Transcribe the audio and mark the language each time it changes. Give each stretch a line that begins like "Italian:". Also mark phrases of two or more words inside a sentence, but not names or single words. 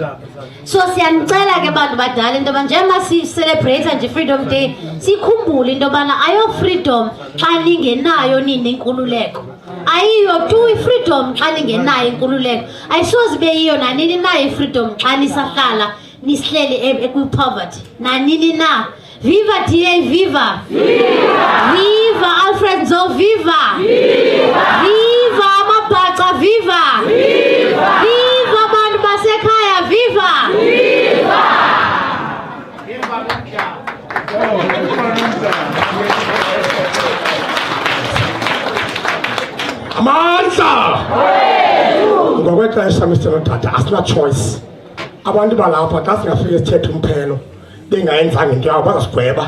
Xhosa: So siyanicela ke bantu badala into yoba njengoba sicelebrate nje Freedom Day sikhumbule into yobana ayo freedom xa ningenayo nini inkululeko. Ayiyo tu i-freedom xa ningenayo inkululeko. Ayisoze ibe yiyo nanini na i-freedom xa nisahlala nisihleli kwi-poverty nanini na. Viva DA, viva! Viva! Viva Alfred Nzo, viva! Viva! Viva Amabhaca, viva! Viva! Viva abantu basekhaya, viva! Viva! Amandla! Ngokwexesha Mr. Tata asina choice. Abantu balapha xa singafike sithethe umphelo bengayenzanga into yabo bazasigweba.